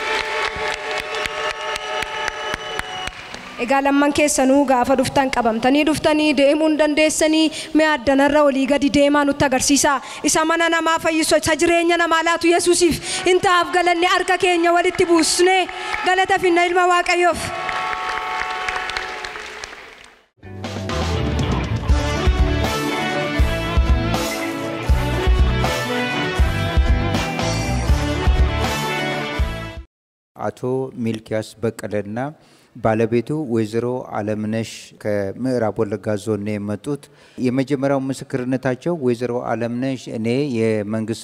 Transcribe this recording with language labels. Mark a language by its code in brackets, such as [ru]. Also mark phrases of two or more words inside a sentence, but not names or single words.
[om] Egaa lamman keessanuu gaafa dhuftan qabamtanii dhuftanii deemuu hin dandeessanii mee addanarra olii gadi deemaa nutti agarsiisaa. Isa mana namaa fayyisu isa jireenya namaa laatu Yesuusiif hin ta'aaf galanni harka keenya walitti buusnee galataafna ilma waaqayyoof. [am] አቶ ሚልኪያስ በቀለና ባለቤቱ ወይዘሮ አለምነሽ ከምዕራብ ወለጋ ዞን የመጡት የመጀመሪያው ምስክርነታቸው ወይዘሮ አለምነሽ እኔ የመንግስት